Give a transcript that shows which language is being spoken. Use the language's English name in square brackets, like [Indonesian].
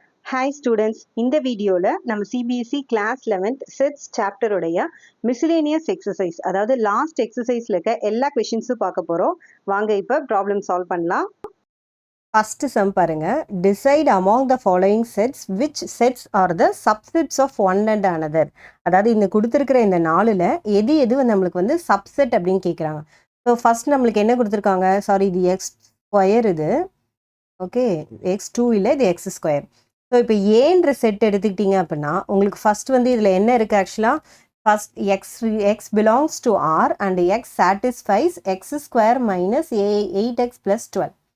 [Tamil] Hi students, இந்த வீடியோல நம்ம CBSE class 11th sets chapter உடைய miscellaneous exercise அதாவது last exerciseல இருக்க எல்லா questions பார்க்க போறோம். வாங்க இப்ப problem solve பண்ணலாம். [English] First sum [Tamil] பாருங்க. [English] Decide among the following sets which sets are the subsets of one and another. [Tamil] அதாவது இந்த கொடுத்திருக்கிற இந்த நாலுல எது நம்மளுக்கு வந்து subset அப்படின்னு கேட்குறாங்க. ஸோ ஃபர்ஸ்ட் நம்மளுக்கு என்ன கொடுத்துருக்காங்க, சாரி இது எக்ஸ் ஸ்கொயர், இது ஓகே x2 இல்லை, இது எக்ஸ் ஸ்கொயர். ஸோ இப்போ ஏன்ற செட் எடுத்துக்கிட்டீங்க அப்படின்னா உங்களுக்கு ஃபர்ஸ்ட் வந்து இதில் என்ன இருக்குது, ஆக்சுவலாக [English] First x belongs to R and x satisfies x square minus 8x + 12.